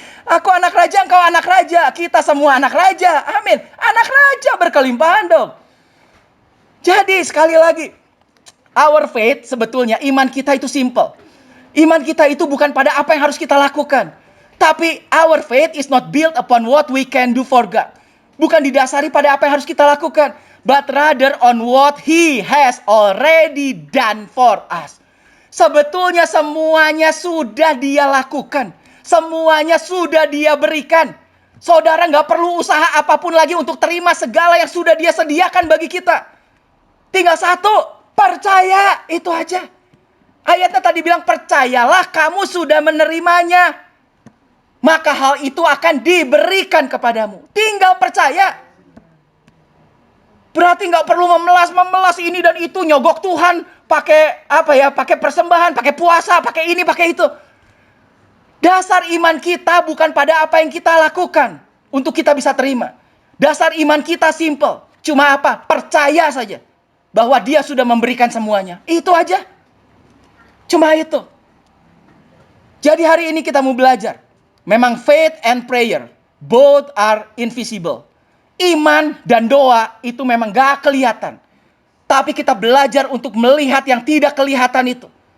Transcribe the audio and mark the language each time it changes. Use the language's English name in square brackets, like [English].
[Indonesian] Aku anak raja, engkau anak raja. Kita semua anak raja. Amin. Anak raja berkelimpahan dong. Jadi sekali lagi, [English] our faith [Indonesian] sebetulnya iman kita itu simple. Iman kita itu bukan pada apa yang harus kita lakukan. Tapi [English] our faith is not built upon what we can do for God. [Indonesian] Bukan didasari pada apa yang harus kita lakukan. [English] But rather on what He has already done for us. [Indonesian] Sebetulnya semuanya sudah Dia lakukan. Semuanya sudah Dia berikan. Saudara gak perlu usaha apapun lagi untuk terima segala yang sudah Dia sediakan bagi kita. Tinggal satu, percaya, itu aja. Ayatnya tadi bilang percayalah kamu sudah menerimanya. Maka hal itu akan diberikan kepadamu. Tinggal percaya. Berarti gak perlu memelas ini dan itu. Nyogok Tuhan pakai apa ya? Pakai persembahan, pakai puasa, pakai ini, pakai itu. Dasar iman kita bukan pada apa yang kita lakukan untuk kita bisa terima. Dasar iman kita simple. Cuma apa? Percaya saja bahwa Dia sudah memberikan semuanya. Itu aja. Cuma itu. Jadi hari ini kita mau belajar. Memang [English] faith and prayer, both are invisible. [Indonesian] Iman dan doa itu memang gak kelihatan. Tapi kita belajar untuk melihat yang tidak kelihatan itu.